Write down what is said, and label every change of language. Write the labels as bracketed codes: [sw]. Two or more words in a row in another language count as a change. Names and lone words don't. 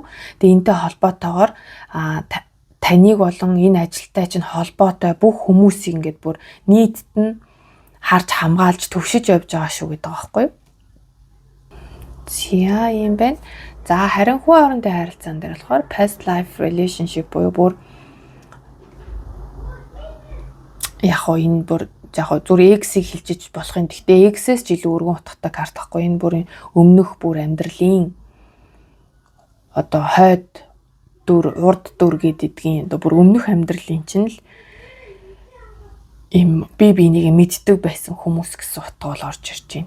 [mn] Тэгээ энэтэй холбоотойгоор таныг болон энэ ажилтай чинь холбоотой бүх хүмүүсийг ингээд бүр нийтд нь харж хамгаалж төвшиж явж байгаа шүү гэдэг байгаа байхгүй юу? За юм байна. За харин хүн хоорондын харилцаан дээр болохоор [en] past life relationship [mn] буюу бүр яг хоо энэ бүр яг зүгээр X-ийг хэлжиж болох юм. Гэхдээ X-ээс ч илүү өргөн утгатай карт байхгүй. Энэ бүр өмнөх бүр амьдралын одоо хойд дүр, урд дүр гэдэгдгийн одоо бүр өмнөх амьдралын чинь л им биенийг мэддэг байсан хүмүүс гэсэн утга бол орж ирж байна.